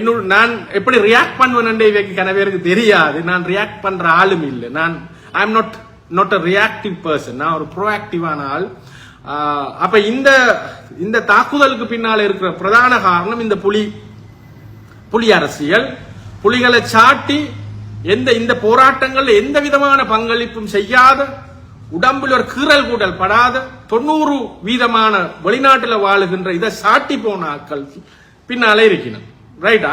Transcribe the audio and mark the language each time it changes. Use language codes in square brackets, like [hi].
[ta] நான் எப்படி ரியாக்ட் பண்ணுவேன் இவைக்கு கன பேருக்கு தெரியாது. நான் ரியாக்ட் பண்ற ஆளும் இல்லை. [en] I am not a reactive person. [ta] நான் ஒரு ப்ரோஆக்டிவான ஆள். அப்ப இந்த தாக்குதலுக்கு பின்னால இருக்கிற பிரதான காரணம் இந்த புலி அரசியல். புலிகளை சாட்டி இந்த போராட்டங்கள் எந்த விதமான பங்களிப்பும் செய்யாத, உடம்பில் ஒரு கீறல் கூடல் படாத 90% வெளிநாட்டில் வாழுகின்ற இதை சாட்டி போன ஆட்கள் பின்னாலே இருக்கணும். ரைட்.